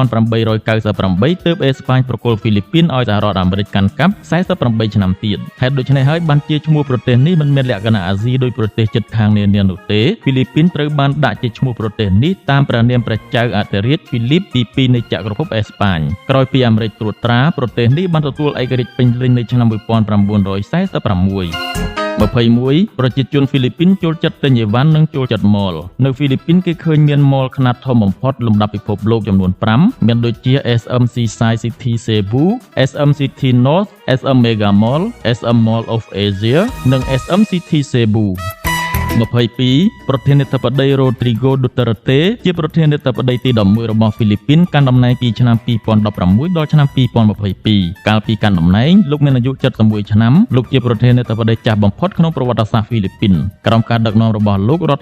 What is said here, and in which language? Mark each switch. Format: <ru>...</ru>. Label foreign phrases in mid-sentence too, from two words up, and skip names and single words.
<km>1898 ទើបអេស្ប៉ាញប្រគល់ហ្វីលីពីនឲ្យសហរដ្ឋអាមេរិកកាន់កាប់ 48 ឆ្នាំទៀតហេតុដូច្នេះហើយបានជាឈ្មោះប្រទេសនេះមិនមានលក្ខណៈអាស៊ីដោយប្រទេសជិតខាងនានានោះទេហ្វីលីពីនត្រូវបានដាក់ជាឈ្មោះប្រទេសនេះតាមព្រះនាមព្រះចៅអធិរាជហ្វីលីបទី2នៃចក្រភពអេស្ប៉ាញក្រោយពីអាមេរិកត្រួតត្រាប្រទេសនេះបានទទួលឯករាជ្យពេញលេញនៅឆ្នាំ 1946 21 ប្រជាជនហ្វីលីពីនចូលចិត្តទិញអីវ៉ាន់និងចូលចិត្តម៉លនៅហ្វីលីពីនគេឃើញមានម៉លខ្នាតធំបំផុតលំដាប់ពិភពលោកចំនួន 5 មានដូចជា SMC Side City Cebu SM City North SM Mega Mall SM Mall of Asia និង SM City Cebu 22 ប្រធានាធិបតី Rodrigo Duterte ជាប្រធានាធិបតីទី11របស់ហ្វីលីពីនកាន់តំណែងពីឆ្នាំ 2016 ដល់ឆ្នាំ 2022 កាលពីកាន់តំណែងលោកមានអាយុ 71 ឆ្នាំលោកជាប្រធានាធិបតីចាស់បំផុតក្នុងប្រវត្តិសាស្ត្រហ្វីលីពីនក្រោមការដឹកនាំរបស់លោករដ្ឋា</km>